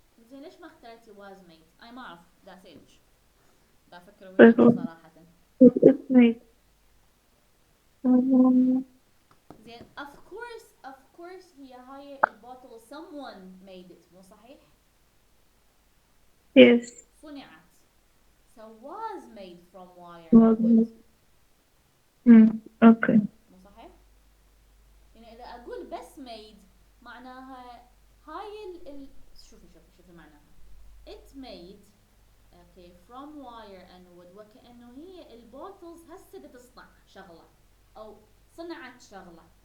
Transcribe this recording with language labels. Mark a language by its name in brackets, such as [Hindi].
[Arabic] زين ليش ما اخترتي [English] was made؟ [Arabic] أي ما أعرف. [English] That's it. [Arabic] دا أفكر وياك صراحة. [English] It's made. [Arabic] زين of course هي هاي البوتل [English] someone made it [Arabic] مو صحيح؟ [English] Yes. [Arabic] صنعت. [English] So was made from wire and wood. Okay. [Arabic] مو صحيح؟ يعني إذا أقول بس made معناها هاي شوفي معناها. [English] It made okay from wire and wood [Arabic] وكأنه هي البوتلز هسه تصنع شغلة أو صنعت شغلة.